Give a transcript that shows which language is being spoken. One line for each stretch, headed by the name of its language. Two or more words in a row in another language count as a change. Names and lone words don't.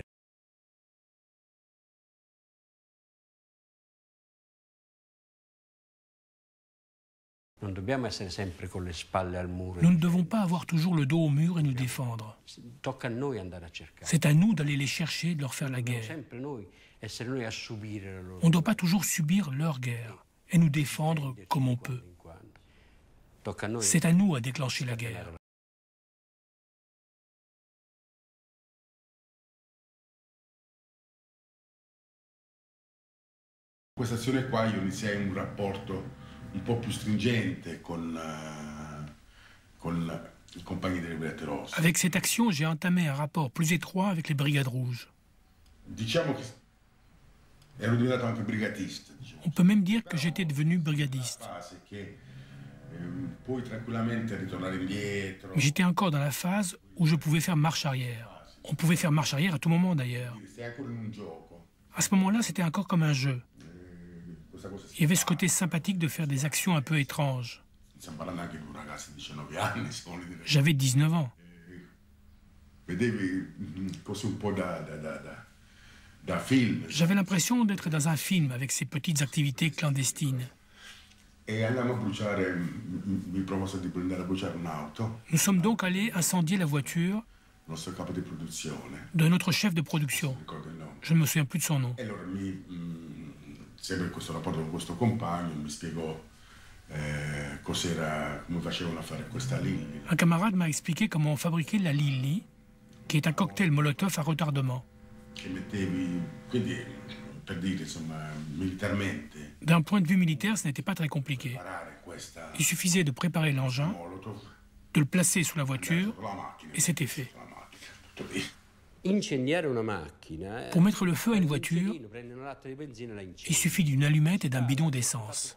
French: Nous ne devons pas avoir toujours le dos au mur et nous défendre. C'est à nous d'aller les chercher et de leur faire la guerre. On ne doit pas toujours subir leur guerre et nous défendre comme on peut. C'est à nous à déclencher la guerre.
Italian: Questa azione qua io iniziai un rapporto un po' più stringente con i compagni delle Brigate Rosse.
French: Avec cette action, j'ai entamé un rapport plus étroit avec les Brigades Rouges.
Italian: Diciamo che ero diventato anche brigatista.
French: On peut même dire que j'étais devenu brigadiste.
Italian: Puoi tranquillamente ritornare indietro.
French: Mais j'étais encore dans la phase où je pouvais faire marche arrière. On pouvait faire marche arrière à tout moment d'ailleurs. À ce moment-là, c'était encore comme un jeu. Il y avait ce côté sympathique de faire des actions un peu étranges. J'avais 19 ans. J'avais l'impression d'être dans un film avec ces petites activités clandestines. Nous sommes donc allés incendier la voiture de notre chef de production. Je ne me souviens plus de son nom.
Italian: Sempre questo rapporto con questo compagno mi spiegò come facevano a fare questa Lilli.
French: Un camarade m'a expliqué comment on fabriquait la Lilli, qui est un cocktail Molotov à retardement.
Italian: Quindi, per dire, insomma, militarmente.
French: D'un point de vue militaire, ce n'était pas très compliqué. Il suffisait de préparer l'engin, de le placer sous la voiture, et c'était fait. Pour mettre le feu à une voiture, il suffit d'une allumette et d'un bidon d'essence.